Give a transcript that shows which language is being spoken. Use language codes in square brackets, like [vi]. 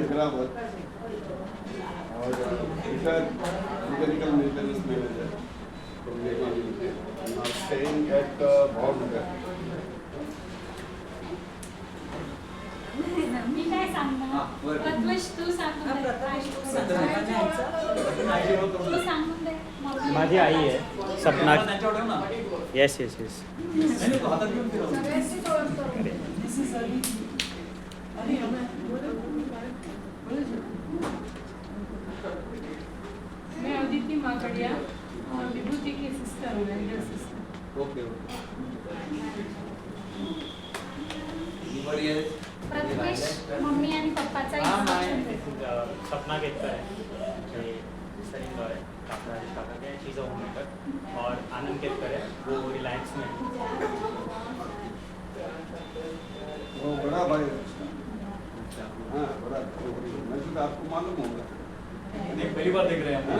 [en] Agrawat, [hi] और [en] Retire mechanical maintenance manager from Nepal Limited. I'm now staying at Bhavnagar. [mr] मी काय हां सांगणार? बरं. प्रथमेश तू सांग. तू सांगून दे. माझी आई आहे सपना. त्यांच्यावर ठेव ना. [en] Yes yes yes. [mr] नाही, तो हातात घेऊन फिरव. सगळ्यांचीच ओळख करून दे. [en] This is Aditi. [hi] मैं अदिति माकड़िया विभूति की सिस्टर हूँ, Elder sister. Okay okay. [mr] Prathamesh mummy आणि पप्पाचा हां introduction दे. सपना केतकर आहे. सलीम गाव आहे. [hi] डॉक्टर राजेश काका है, [en] she is a homemaker, [hi] और आनंद केतकर है, वो रिलायंस में है। वो बड़ा भाई है उसका। हाँ बड़ा, वैसे तो आपको मालूम होगा। नहीं, पहली बार देख रहे हैं